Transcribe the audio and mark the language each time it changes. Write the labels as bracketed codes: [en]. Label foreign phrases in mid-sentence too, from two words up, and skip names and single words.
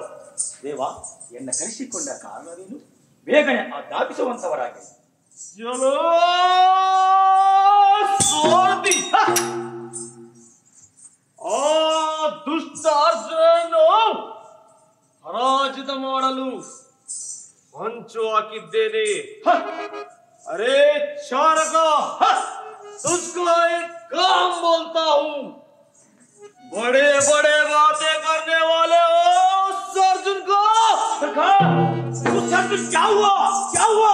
[kn] ದೇವ, ಎನ್ನ ಕರೆಸಿಕೊಂಡ ಕಾರಣವೇನು? ಬೇಗನೆ ದಾಪಿಸುವಂತವರಾಗಿ. ಆ ದುಷ್ಟ ಅರ್ಜುನನ್ನು ಪರಾಜಿತ ಮಾಡಲು ಹೊಂಚು ಹಾಕಿದ್ದೇನೆ. [hi] अरे चारका, तुझको एक काम बोलता हूँ, बड़े बड़े बातें करने वाले हो अर्जुन को। क्या हुआ क्या हुआ?